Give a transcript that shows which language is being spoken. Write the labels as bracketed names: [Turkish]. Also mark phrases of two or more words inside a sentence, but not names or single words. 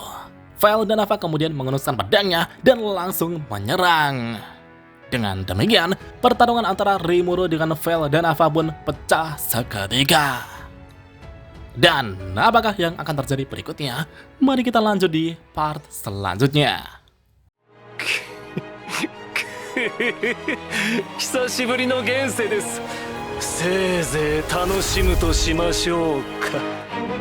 [Indonesian] Vel dan Ava kemudian mengenuskan pedangnya dan langsung menyerang. Dengan demikian, pertarungan antara Rimuru dengan Vel dan Ava pun pecah seketika. Dan apakah yang akan terjadi berikutnya? Mari kita lanjut di part selanjutnya. [Japanese] 久しぶりの現世です。せいぜい楽しむとしましょうか。